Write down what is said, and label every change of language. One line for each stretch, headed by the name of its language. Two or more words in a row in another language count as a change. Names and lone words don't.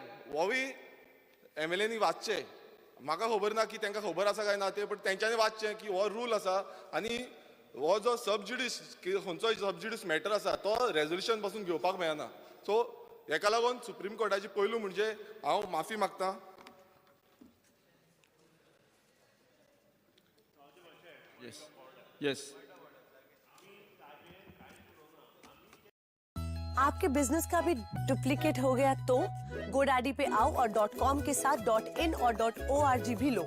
Konkani: होवूय MLA नी वाचचें. म्हाका खबर ना की तांकां खबर आसा काय ना ते, बट तेंच्यांनी वाचचें की हो रूल आसा आनी हो जो
English: sub judice
Konkani: खंयचोय
English: sub judice matter
Konkani: आसा तो रेजोल्युशन पासून घेवपाक मेळना. सो हेका लागून सुप्रीम कोर्टाची पयलू म्हणजे हांव माफी मागतां.
English: Yes.
Hindi: आपके बिजनेस का भी डुप्लीकेट हो गया तो GoDaddy पे आओ और .com के साथ .in और .org भी लो.